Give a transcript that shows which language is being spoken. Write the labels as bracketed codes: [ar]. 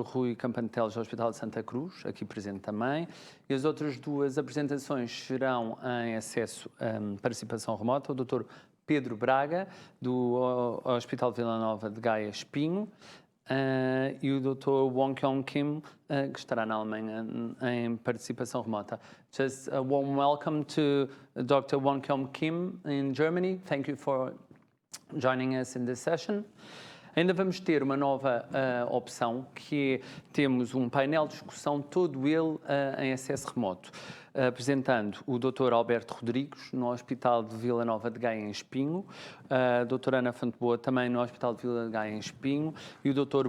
[pt] Rui Campanteles do Hospital de Santa Cruz, aqui presente também, e as outras 2 apresentações serão em acesso a participação remota, o Dr. Pedro Braga, do Hospital Vila Nova de Gaia Espinho, e o Dr. Wong Kyung Kim, que estará na Alemanha em participação remota. [en] Just a warm welcome to Dr. Wong Kyung Kim in Germany. Thank you for joining us in this session. [pt] Ainda vamos ter uma nova opção, que é, temos um painel de discussão, todo ele em acesso remoto, apresentando o Dr. Alberto Rodrigues, no Hospital de Vila Nova de Gaia em Espinho, a doutora Ana Fonteboa, também no Hospital de Vila de Gaia em Espinho, e o Dr.